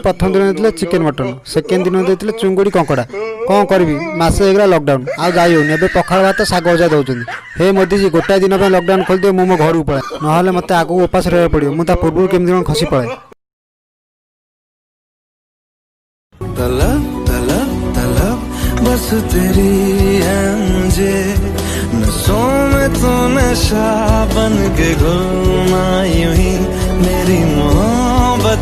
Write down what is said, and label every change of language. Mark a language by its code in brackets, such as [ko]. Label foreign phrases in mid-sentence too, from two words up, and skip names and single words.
[or] ପ୍ରଥମ ଦିନ ଦେଇଥିଲେ [en] chicken mutton, [or] ସେକେଣ୍ଡ ଦିନ ଦେଇଥିଲେ ଚୁଙ୍ଗୁଡ଼ି କଙ୍କଡ଼ା। କ'ଣ କରିବି, ମାସେ ହେଇଗଲା ଲକଡାଉନ, ଆଉ ଯାଇ ହେଉନି। ଏବେ ପଖାଳ ଭାତ ଶାଗ ଭଜା ଦେଉଛନ୍ତି। ହେ ମୋଦିଜୀ, ଗୋଟାଏ ଦିନ ପାଇଁ ଲକଡାଉନ ଖୋଲିଦିଅ, ମୁଁ ମୋ ଘରକୁ ପଳାଏ, ନହେଲେ ମୋତେ ଆଗକୁ ଉପାସ ରହିବାକୁ ପଡ଼ିବ। ମୁଁ ତା ପୂର୍ବରୁ କେମିତି କ'ଣ ଖସି ପଳାଏ। [hi] तलब तलब तलब बस तेरी है मुझे, नशों में तू नशा बन के घूमना यूं ही मेरी मोहब्बत.